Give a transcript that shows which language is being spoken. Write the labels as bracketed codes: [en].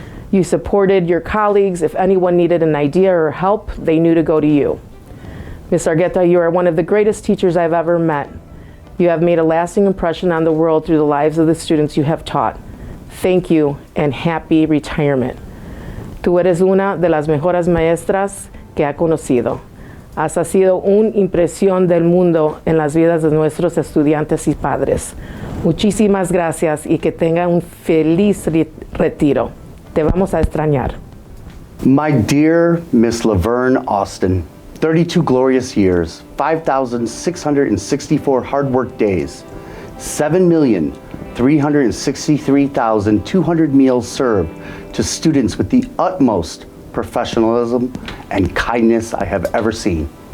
[en] You supported your colleagues. If anyone needed an idea or help, they knew to go to you. Ms. Argeta, you are one of the greatest teachers I've ever met. You have made a lasting impression on the world through the lives of the students you have taught. Thank you and happy retirement. [es] Tú eres una de las mejores maestras que ha conocido. Has sido una impresión del mundo en las vidas de nuestros estudiantes y padres. Muchísimas gracias y que tenga un feliz retiro. Te vamos a extrañar. [en] My dear Miss Laverne Austin, 32 glorious years, 5,664 hard work days, 7,363,200 meals served to students with the utmost professionalism and kindness I have ever seen.